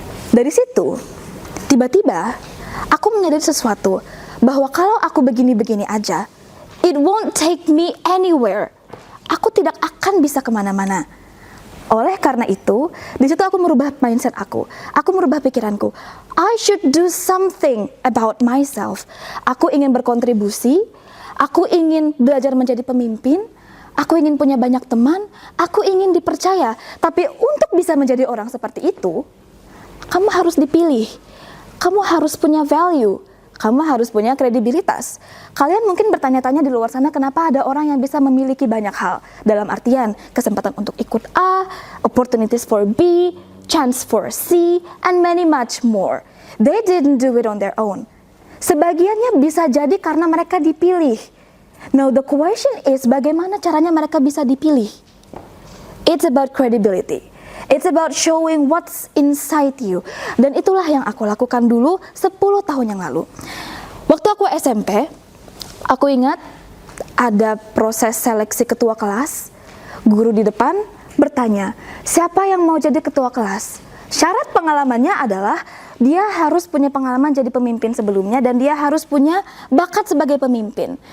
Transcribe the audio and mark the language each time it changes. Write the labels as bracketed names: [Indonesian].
[Indonesian] Dari situ, tiba-tiba aku menyadari sesuatu, bahwa kalau aku begini-begini aja, [English] it won't take me anywhere. [Indonesian] Aku tidak akan bisa kemana-mana. Oleh karena itu, di situ aku merubah mindset aku merubah pikiranku. [English] I should do something about myself. [Indonesian] Aku ingin berkontribusi, aku ingin belajar menjadi pemimpin, aku ingin punya banyak teman, aku ingin dipercaya. Tapi untuk bisa menjadi orang seperti itu, kamu harus dipilih, kamu harus punya value, kamu harus punya kredibilitas. Kalian mungkin bertanya-tanya di luar sana, kenapa ada orang yang bisa memiliki banyak hal? Dalam artian, kesempatan untuk ikut A, [English] opportunities for B, chance for C, and many much more. They didn't do it on their own. [Indonesian] Sebagiannya bisa jadi karena mereka dipilih. [English] Now the question is, [Indonesian] bagaimana caranya mereka bisa dipilih? [English] It's about credibility. It's about showing what's inside you. [Indonesian] Dan itulah yang aku lakukan dulu 10 tahun yang lalu. Waktu aku SMP, aku ingat ada proses seleksi ketua kelas. Guru di depan bertanya, siapa yang mau jadi ketua kelas? Syarat pengalamannya adalah dia harus punya pengalaman jadi pemimpin sebelumnya dan dia harus punya bakat sebagai pemimpin.